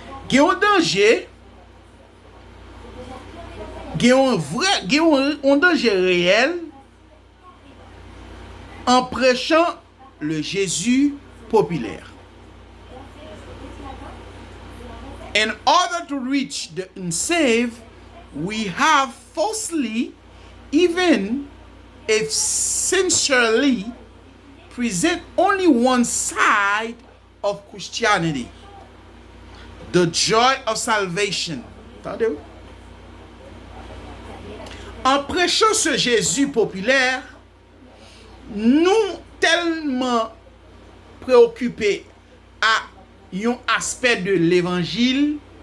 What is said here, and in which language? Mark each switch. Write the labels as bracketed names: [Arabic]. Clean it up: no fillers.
[French] Il y a un danger, il y a un danger réel en prêchant le Jésus populaire. [English] In order to reach the unsaved, we have falsely, even if sincerely, present only one side of Christianity, the joy of salvation. [French] Entendez-vous? En prêchant ce Jésus populaire, nous tellement préoccupés à un aspect de l'évangile